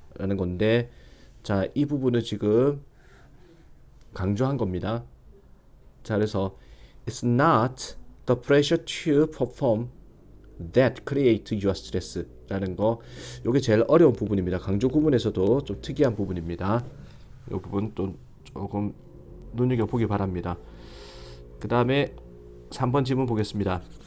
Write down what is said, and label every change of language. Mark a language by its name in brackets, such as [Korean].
[Korean] 라는 건데, 자, 이 부분을 지금 강조한 겁니다. 자, 그래서 [English] It's not the pressure to perform that create your stress [Korean] 라는 거, 요게 제일 어려운 부분입니다. 강조 구문에서도 좀 특이한 부분입니다. 이 부분 또 조금 눈여겨보기 바랍니다. 그 다음에 3번 질문 보겠습니다.